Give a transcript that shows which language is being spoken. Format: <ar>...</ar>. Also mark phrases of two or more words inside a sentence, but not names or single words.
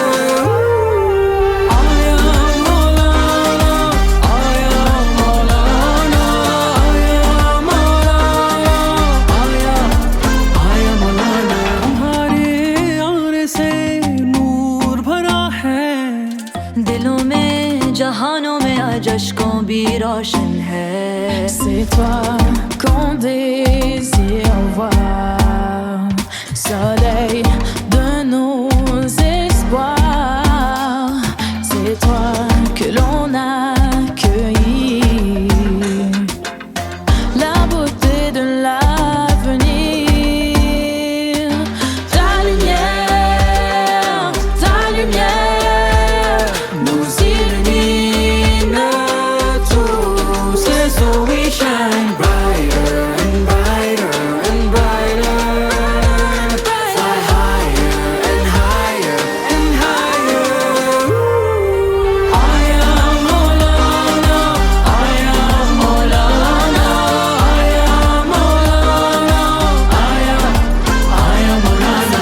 <hi>Aya Maulana, Aya Maulana, Aya Maulana, Aya Maulana. तुम्हारे आने से नूर भरा है, दिलों में जहानों में आज अश्कों भी रोशन है.</hi> <fr>C'est toi qu'on désire voir, soleil de nos espoirs. C'est toi que l'on accueillit, la beauté de l'avenir. Ta lumière nous illumine tous.</fr> <en>Et so we shine brighter and brighter and brighter. Fly higher and higher and higher.</en> <hi>Aya Maulana, Aya Maulana, Aya Maulana, Aya Maulana.</hi>